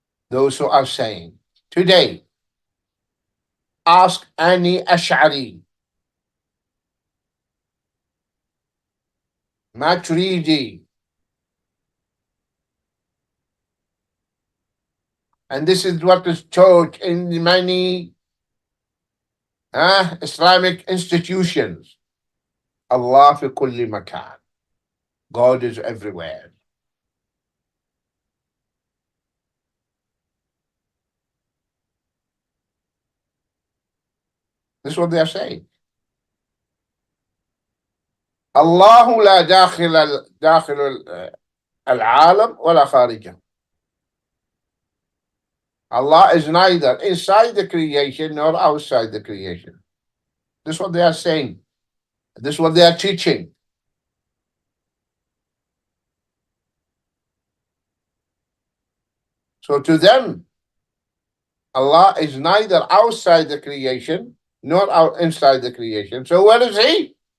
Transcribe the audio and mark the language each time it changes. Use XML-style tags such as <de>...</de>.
<en>Those who are saying, today, ask any Ash'ari, Maturidi, and this is what is taught in many Islamic institutions.</en> <ar>Allah fi kulli makan.</ar> <en>God is everywhere. This is what they are saying.</en> <ar>الله لا داخل العالم ولا خارجه.</ar> <en>Allah is neither inside the creation nor outside the creation. This is what they are saying. This is what they are teaching. So to them, Allah is neither outside the creation nor inside the creation. So where is He?</en>